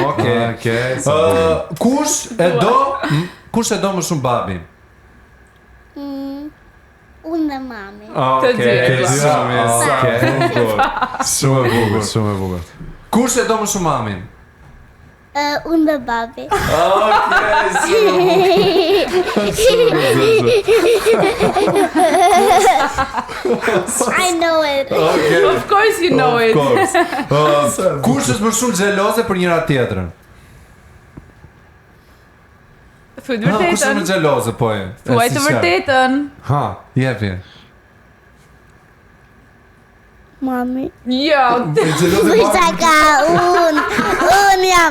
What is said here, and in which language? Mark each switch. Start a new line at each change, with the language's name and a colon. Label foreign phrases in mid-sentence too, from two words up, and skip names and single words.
Albanian: Okej. Kush e do më shumë babin? Unë dhe mami. Të dy. Shumë e bukur. Kush e do më shumë mamin? Unë dhe babi.
English: I know it. Of course you know it.
Albanian: Kush është më shumë xheloze për njëra tjetrën? Thuaj të Kush është më vërtetën. xheloze po e? Thuaj të vërtetën. Ha. Jepi. Mami. Jo. Shaka, unë jam,